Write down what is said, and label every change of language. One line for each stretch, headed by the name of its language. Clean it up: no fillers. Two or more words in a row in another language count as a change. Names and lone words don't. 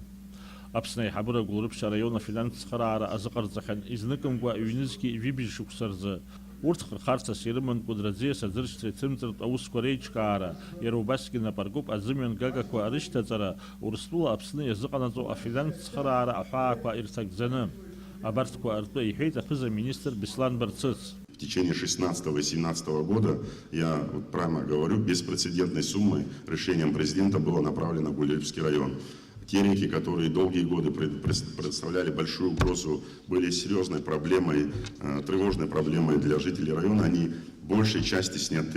Abkhazian: Аԥсны аиҳабыра Гәылрыԥшь араион афинанстә цхыраара азыҟарҵахьан изныкымкәа ҩнызқьи жәибжь шықәса рзы. Урҭ хырхарцас ирыман Кәыдраӡиас аӡыршьҭра ицымҵартә аусқәа реиҿкаара, иара убасгьы напаркуп азымҩан гагақәа арышьҭаҵара, Урыстәыла Аԥсны иазыҟанаҵо афинанстә цхыраара аҳәаақәа ирҭагӡаны. Абарҭқәа ртәы иҳәеит аԥыза-министр Беслан Барцыц.
Russian: В течение 16 и 17 года, я вот прямо говорю, беспрецедентной суммой решением президента было направлено в Гвльдорфский район. Те реки, которые долгие годы представляли большую угрозу, были серьезной проблемой, тревожной проблемой для жителей района, они в большей части сняты.